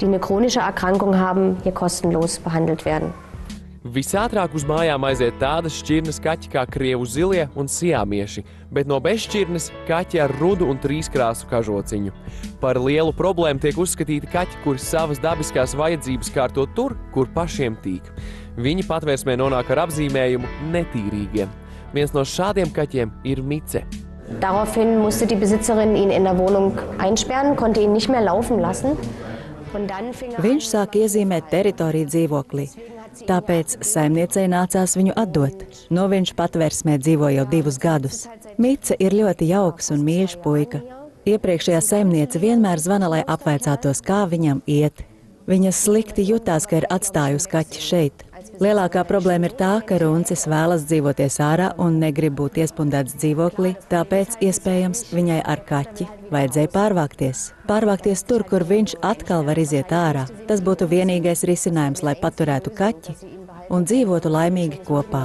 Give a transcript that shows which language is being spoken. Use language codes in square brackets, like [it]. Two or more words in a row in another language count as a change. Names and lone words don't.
[lv] Visātrāk uz mājām aiziet tādas šķirnes kaķi kā krievu zilie un siamieši, bet no bezšķirnes kaķi ar rudu un 3-krāsu kažociņu. Par lielu problēmu tiek uzskatīti kaķi, kuri savas dabiskās vajadzības kārto tur, kur pašiem tīk. Viņi patvērsmē nonāk ar apzīmējumu netīrīgie. Viens no šādiem kaķiem ir Mice. [de] Daraufhin musste die Besitzerin ihn in der Wohnung einsperren, konnte ihn nicht mehr laufen lassen. [lv] Viņš sāk iezīmēt teritoriju dzīvoklī. Tāpēc saimniecei nācās viņu atdot. No viņš patvērsmē dzīvo jau 2 gadus. Mice ir ļoti jauks un mīļš puika. Iepriekšējā saimniece vienmēr zvana, lai apvaicātos, kā viņam iet. Viņa slikti jutās, ka ir atstājusi kaķi šeit. Lielākā problēma ir tā, ka runcis vēlas dzīvoties ārā un negrib būt iespundēts dzīvoklī, tāpēc iespējams viņai ar kaķi vajadzēja pārvākties. Pārvākties tur, kur viņš atkal var iziet ārā. Tas būtu vienīgais risinājums, lai paturētu kaķi un dzīvotu laimīgi kopā.